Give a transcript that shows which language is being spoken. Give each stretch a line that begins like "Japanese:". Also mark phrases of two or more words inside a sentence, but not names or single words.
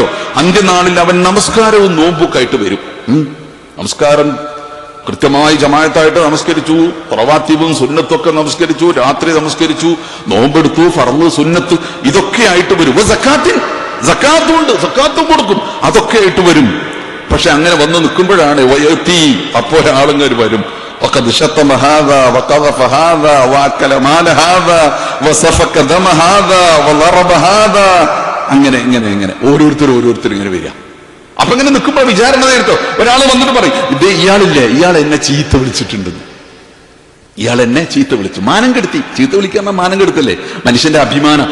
Malayalam: അന്ത്യനാളിൽ അവൻ നമസ്കാരവും നോമ്പുക്കായിട്ട് വരും. നമസ്കാരം കൃത്യമായി ജമാഅത്തായിട്ട് നമസ്കരിച്ചു, റവാത്തിബും സുന്നത്തൊക്കെ നമസ്കരിച്ചു, രാത്രി നമസ്കരിച്ചു, നോമ്പെടുത്തു, ഫർള് സുന്നത്ത് ഇതൊക്കെ ആയിട്ട് വരും. സക്കാത്തുണ്ട്, സക്കാത്തും കൊടുക്കും, അതൊക്കെ ആയിട്ട് വരും. പക്ഷെ അങ്ങനെ വന്ന് നിൽക്കുമ്പോഴാണ് അപ്പോൾ ആളുകൾ വരും,
Arabic: وقد شتم هذا وقذف هذا واكل مال هذا وسفك دم هذا وضرب هذا.
Malayalam: അങ്ങനെ ഇങ്ങനെ ഇങ്ങനെ ഓരോരുത്തർ ഇങ്ങനെ വരിക. അപ്പൊ ഇങ്ങനെ നിൽക്കുമ്പോൾ വിചാരണ നേരത്തോ ഒരാൾ വന്നിട്ട് പറയും, ഇതേ ഇയാളില്ലേ, ഇയാൾ എന്നെ ചീത്ത വിളിച്ചിട്ടുണ്ടെന്ന്. ഇയാൾ എന്നെ ചീത്ത വിളിച്ചു, മാനം കെടുത്തി. ചീത്ത വിളിക്കാൻ മാനം കെടുത്തല്ലേ? മനുഷ്യന്റെ അഭിമാനം.